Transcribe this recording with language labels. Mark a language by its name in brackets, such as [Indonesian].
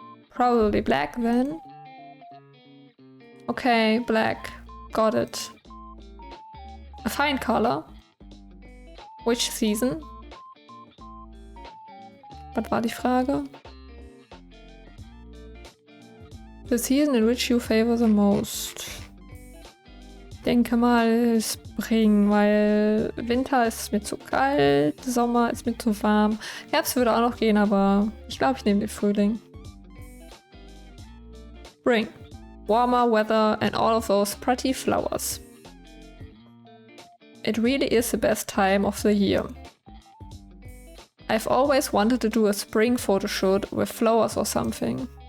[English] Probably black then. Okay, black. Got it. A fine color. Which season? [German] Was war die Frage? [English] The season in which you favor the most. [German] Denke mal Spring, weil Winter ist mir zu kalt, Sommer ist mir zu warm. Herbst würde auch noch gehen, aber ich glaube, ich nehme den Frühling. [English] Spring. Warmer weather and all of those pretty flowers. It really is the best time of the year. I've always wanted to do a spring photo shoot with flowers or something.